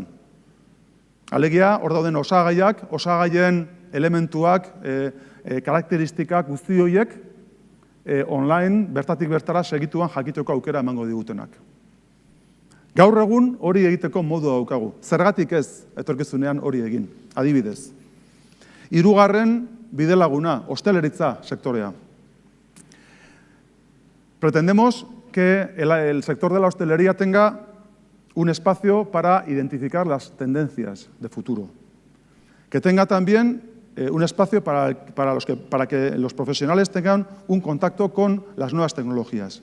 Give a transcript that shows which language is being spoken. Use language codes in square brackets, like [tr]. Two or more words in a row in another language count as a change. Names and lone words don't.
[eu] Alegia, hor dauden osagaiak, osagaien elementuak, karakteristikak guzti horiek online, bertatik bertara segituan jakiteko aukera emango digutenak. Gaur egun hori egiteko modu daukagu. Zergatik ez etorkizunean hori egin, adibidez. 3. bidelaguna, hosteleritza sektorea. [es] Pretendemos que el sector de la hostelería tenga un espacio para identificar las tendencias de futuro. Que tenga también un espacio para que los profesionales tengan un contacto con las nuevas tecnologías.